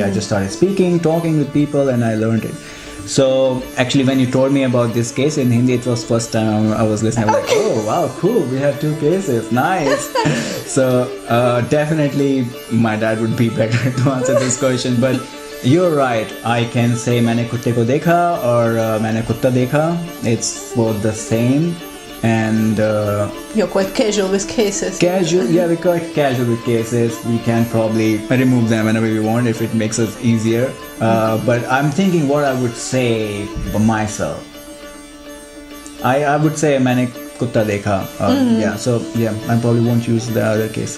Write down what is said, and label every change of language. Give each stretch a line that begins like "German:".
English: I just started speaking, talking with people, and I learned it. So actually when you told me about this case in Hindi, it was first time I was listening. I was like, oh wow, cool, we have 2 cases, nice. So definitely my dad would be better to answer this question, but you're right. I can say
Hindi: मैंने कुत्ते को देखा
English: or
Hindi: मैंने कुत्ता देखा.
English: It's both the same. And you're quite casual with cases. Casual, yeah, we're quite casual with cases. We can probably remove them whenever we want if it makes us easier. But I'm thinking what I would say by myself. I would say
Hindi: मैंने कुत्ता देखा.
English: Yeah, so yeah, I probably won't use the other case.